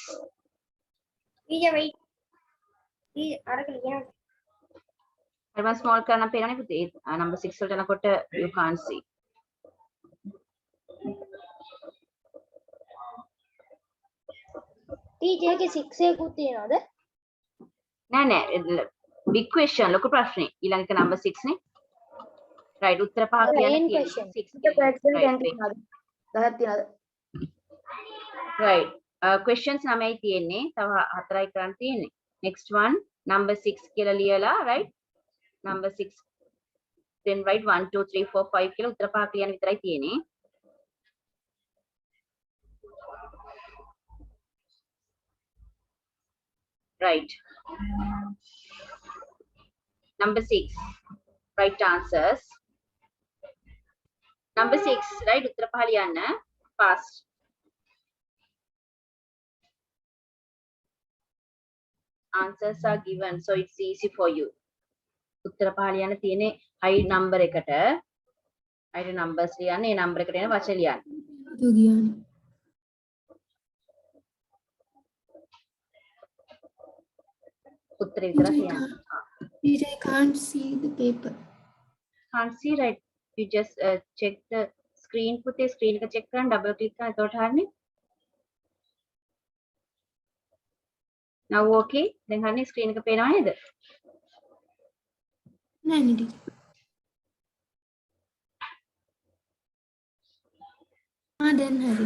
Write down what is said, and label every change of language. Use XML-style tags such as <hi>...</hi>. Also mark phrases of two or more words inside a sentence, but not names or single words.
<en>Teacher wait. Teacher</en> <si>අරක ලියන්න.</si> <en>Advance small</en> <si>කරන්න පේනවනේ පුතේ.</si> <en>Number 6</en> <si>වලට යනකොට</si> <en>you can't see.</en> <si>Teacher එකේ 6 එකකුත් තියෙනවද? නෑ</si> <en>big question</en> <si>ලොකු ප්‍රශ්නේ. ඊළඟ එක number 6 නේ. right උත්තර පහ කියන්න</si> <en>main</en> <si>තියෙනවා.</si> <en>question. 6</en> <si>10ක් තියෙනවද?</si> <en>right questions 9යි තියෙන්නේ.</en> <si>තව 4යි කරන් තියෙන්නේ.</si> <en>next one number 6</en> <si>කියලා ලියලා</si> <en>right number 6 then write 1 2 3 4 5</en> <si>කියලා උත්තර පහ කියන්න විතරයි තියෙන්නේ.</si> <en>right number 6 right answers. number 6 right</en> <si>උත්තර පහ ලියන්න fast.</si> <en>answers are given so it's easy for you.</en> <si>උත්තර පහ ලියන්න තියෙන්නේ high number එකට</si> <en>high numbers</en> <si>ලියන්න ඒ number එකට එන වචන ලියන්න. උත්තර විතර ලියන්න.</si> <en>I can't see the paper. can't see right you just check the screen පුතේ screen එක check කරන් double click කරන්</en> <si>එතකොට හරිනේ.</si> <en>now okay</en> <si>දැන් හරිනේ screen එක පේනව නේද?</si> <en>No, no. Then hari.</en>